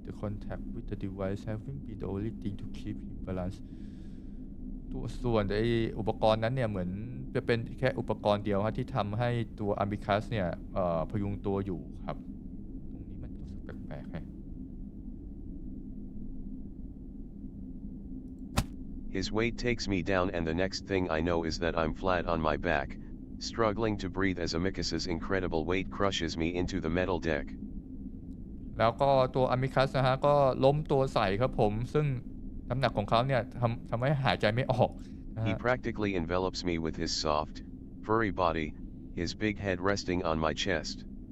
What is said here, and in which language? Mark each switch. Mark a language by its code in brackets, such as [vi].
[en] The contact with the device having been the only thing to keep him balanced. [th] ส่วนไออุปกรณ์นั้นเนี่ยเหมือนจะเป็นแค่อุปกรณ์เดียวครับที่ทำให้ตัวอามิคัสเนี่ยพยุงตัวอยู่ครับตรงนี้มันรู้สึกแปลกๆฮะ [en] His weight takes me down and the next thing I know is that I'm flat on my back, struggling to breathe as Amicus's incredible weight crushes me into the metal deck. [th] แล้วก็ตัวอามิคัสนะฮะก็ล้มตัวใส่ครับผมซึ่งน้ำหนักของเขาเนี่ยทำให้หายใจไม่ออกนะ [en] He [th] ฮะ [en] practically envelops me with his soft, furry body, his big head resting on my chest.